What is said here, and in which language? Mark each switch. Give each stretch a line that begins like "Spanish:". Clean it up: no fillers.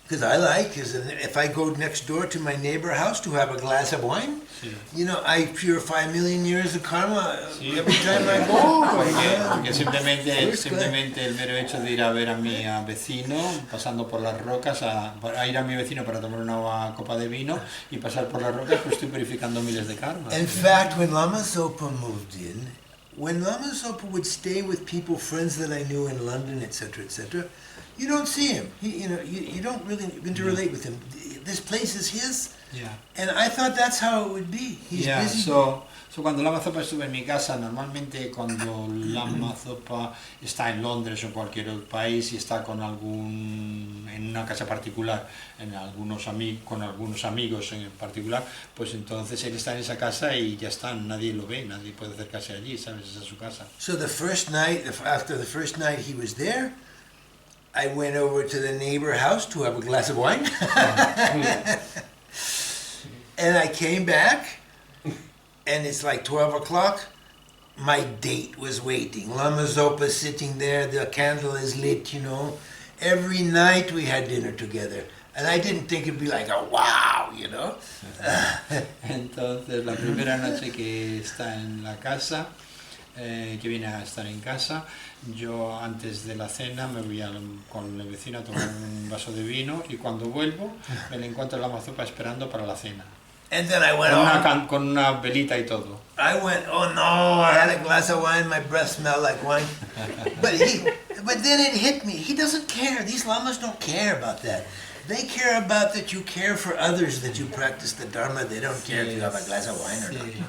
English: Because if I go next door to my neighbor house to have a glass of wine, you know, I purify 1,000,000 years of karma every time I go.
Spanish: Porque simplemente el mero hecho de ir a ver a mi vecino, pasando por las rocas, a ir a mi vecino para tomar una copa de vino y pasar por las rocas, pues estoy purificando miles de karmas.
English: In fact, when Lama Zopa moved in, when Lama Zopa would stay with people, friends that I knew in London, etc., you don't see him. You don't really interrelate with him. This place is his, and I thought that's how it would be. He's busy.
Spanish: So cuando Lama Zopa estuvo en mi casa, normalmente cuando Lama Zopa está en Londres o en cualquier otro país y está en una casa particular, con algunos amigos en particular, pues entonces él está en esa casa y ya está, nadie lo ve, nadie puede acercarse allí, ¿sabes? Esa es su casa.
English: So after the first night he was there, I went over to the neighbor house to have a glass of wine. And I came back, and it's like 12 o'clock. My date was waiting. Lama Zopa sitting there, the candle is lit, you know. Every night we had dinner together. And I didn't think it'd be like a wow, you know.
Spanish: Entonces, la primera noche que está en la casa, que viene a estar en casa, yo antes de la cena me voy con el vecino a tomar un vaso de vino y cuando vuelvo me le encuentro a Lama Zopa esperando para la cena.
English: And then I went
Spanish: con una velita y todo.
English: I went, oh no, I had a glass of wine, my breath smelled like wine. But then it hit me, he doesn't care. These lamas don't care about that. They care about that you care for others, that you practice the Dharma. They don't care if you have a glass of wine or not.